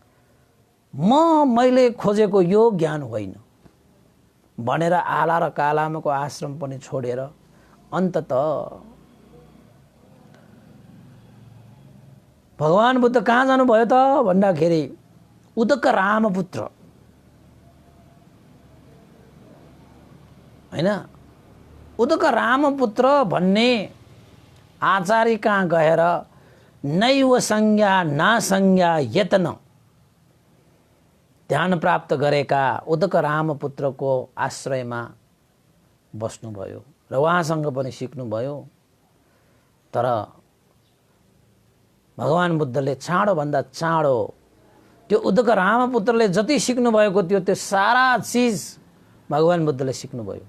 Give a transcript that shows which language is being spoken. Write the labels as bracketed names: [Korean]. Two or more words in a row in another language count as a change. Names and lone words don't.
[Nepali] मैले खोजेको यो ज्ञान होइन भनेर आला र कालामको आश्रम पनि छोडेर अन्तत भगवान बुद्ध कहाँ जानुभयो त भन्दाखेरि उदक रामपुत्र हैन, उदक रामपुत्र भन्ने आचार्य कहाँ गएर [Sanskrit] नैव संज्ञा ना संज्ञा यत्न [Nepali] ध्यान प्राप्त गरेका उदक रामपुत्रको आश्रयमा बस्नुभयो र उहाँसँग पनि सिक्नुभयो। तर भगवान बुद्धले चाँडोभन्दा चाँडो त्यो उदक रामपुत्रले जति सिक्नु भएको थियो त्यो सारा चिज भगवान बुद्धले सिक्नुभयो।